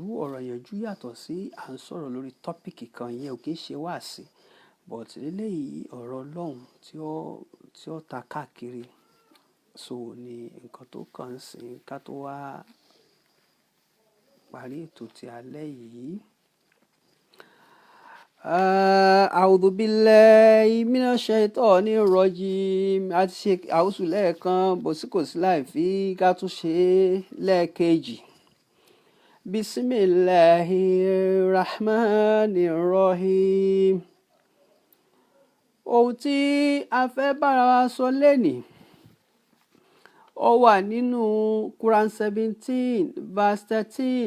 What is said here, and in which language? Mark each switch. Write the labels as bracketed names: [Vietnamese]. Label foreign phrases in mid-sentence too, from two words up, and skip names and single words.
[Yoruba] Ọ̀rọ̀ ìyànjú yàtọ̀ sí à ń sọ̀rọ̀ lórí tọ́pìkì kan, yẹn ò kí ń ṣe wáàsí. But eléyìí ọ̀rọ̀ Ọlọ́run tí ó ta káàkiri. So ni nǹkan tó kàn sí ká tó wá parí ètò ti alẹ́ yìí. [Arabic] أعوذ بالله من الشيطان الرجيم. [Yoruba] A ti ṣe àwùsù lẹ́ẹ̀kan, bó sì kò sí láì fi ká tún ṣe lẹ́ẹ̀kejì. [Arabic] بسم الله الرحمن الرحيم. [Yoruba] Ohun tí a fẹ́ bára wa sọ lénìí ó wà nínú Quran 17 verse 13.